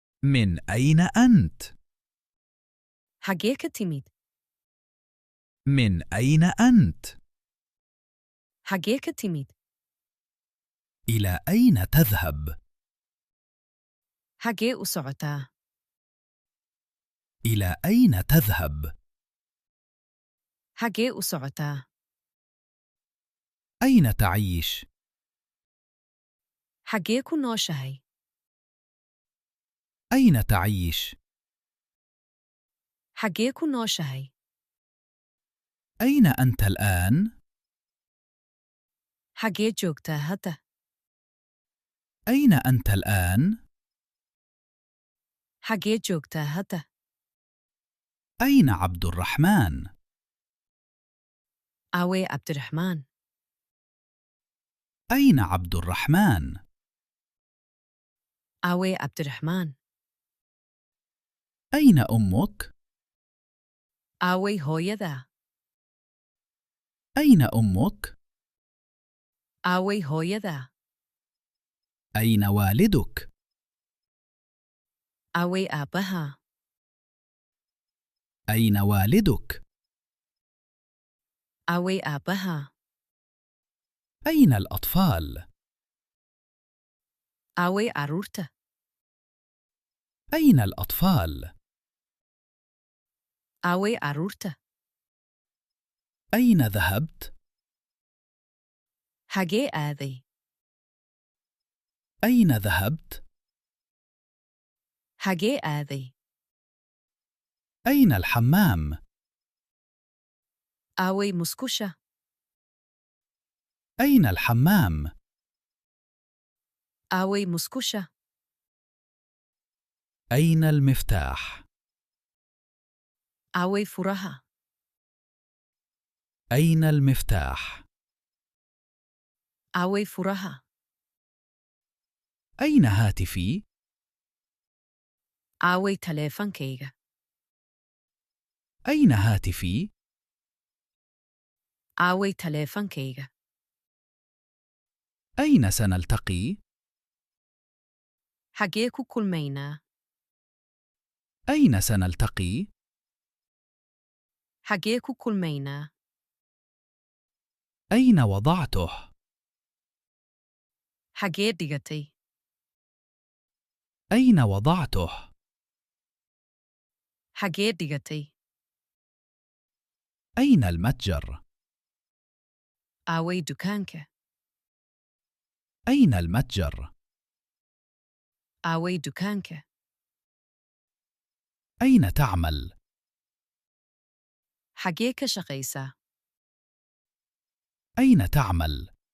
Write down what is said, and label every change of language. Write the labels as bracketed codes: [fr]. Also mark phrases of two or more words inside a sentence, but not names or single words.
[ar] من أين أنت؟ [so] حagee ka timid [ar] من أين أنت؟ [so] حagee ka timid [ar] إلى أين تذهب؟ [so] حagee u socotaa [ar] إلى أين تذهب؟ [so] حagee u socotaa [ar] أين تعيش؟ [so] xagee ku nooshahay [ar] أين تعيش؟ [so] xagee ku nooshahay [ar] أين أنت الآن؟ [so] xagee joogtaa hadda [ar] أين أنت الآن؟ [so] xagee joogtaa hadda [ar] أين عبد الرحمن؟ [so] awee cabdiraxmaan [ar] أين عبد الرحمن؟ [so] awee cabdiraxmaan [ar] أين أمك؟ [so] awey hooyadaa [ar] أين أمك؟ [so] awey hooyadaa [ar] أين والدك؟ [so] awey aabbahaa [ar] أين والدك؟ [so] awey aabbahaa [ar] أين الأطفال؟ [so] awey carruurta [ar] أين الأطفال؟ [so] awey carruurta [ar] أين ذهبت؟ [so] xagee aaday [ar] أين ذهبت؟ [so] xagee aaday [ar] أين الحمام؟ [so] awey musqusha [ar] أين الحمام؟ [so] awey musqusha [ar] أين المفتاح؟ [so] awey furaha [ar] أين المفتاح؟ [so] awey furaha [ar] أين هاتفي؟ [so] awey taleefankayga [ar] أين هاتفي؟ [so] awey taleefankayga [ar] أين سنلتقي؟ [so] xagee ku kulmaynaa [ar] أين سنلتقي؟ [so] xagee ku kulmaynaa [ar] أين وضعته؟ [so] xagee dhigatay [ar] أين وضعته؟ [so] xagee dhigatay [ar] أين المتجر؟ [so] awey dukaanka [ar] أين المتجر؟ [so] awey dukaanka [ar] أين تعمل؟ [so] xagee ka shaqaysaa [ar] أين تعمل؟